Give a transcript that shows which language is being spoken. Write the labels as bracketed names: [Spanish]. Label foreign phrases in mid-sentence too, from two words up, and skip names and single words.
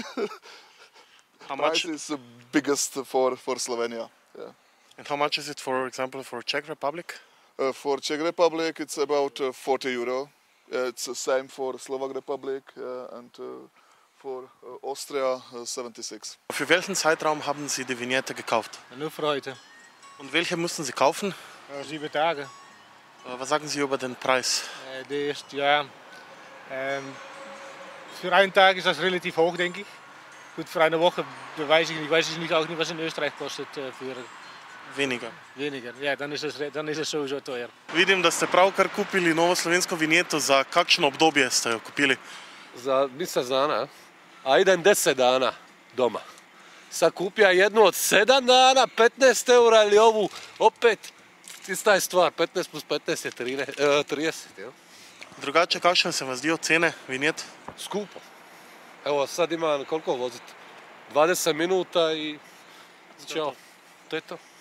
[English] How much? Price is the biggest for Slovenia. Yeah. And how much is it, for example, for Czech Republic? For Czech Republic, it's about 40 euro. It's the same for Slovak Republic and for Austria 76. [German] Für welchen Zeitraum haben Sie die Vignette gekauft? Nur für heute. Und welche mussten Sie kaufen? 7 Tage. Was sagen Sie über den Preis? Für einen Tag ist das relativ hoch, denke ich. Gut, für eine Woche weiß ich nicht, auch nicht, was in Österreich kostet für Weniger. Weniger. Ja, dann ist es sowieso teuer. [Slovenian] Vidim, da ste pravkar kupili novo slovensko vinjeto. Za kakšno obdobje ste jo kupili? [Croatian] Za mjesec dana, a idem 10 dana doma. Sad kupija jednu od 7 dana, 15 eura ili ovu opet, ista je stvar, 15 plus 15 je 30. [Slovenian] Ja. Drugače, kakšne se vam zdijo cene vinjet? [Croatian] Skupo. Evo sad imam koliko voziti? 20 minuta i čao. To je to.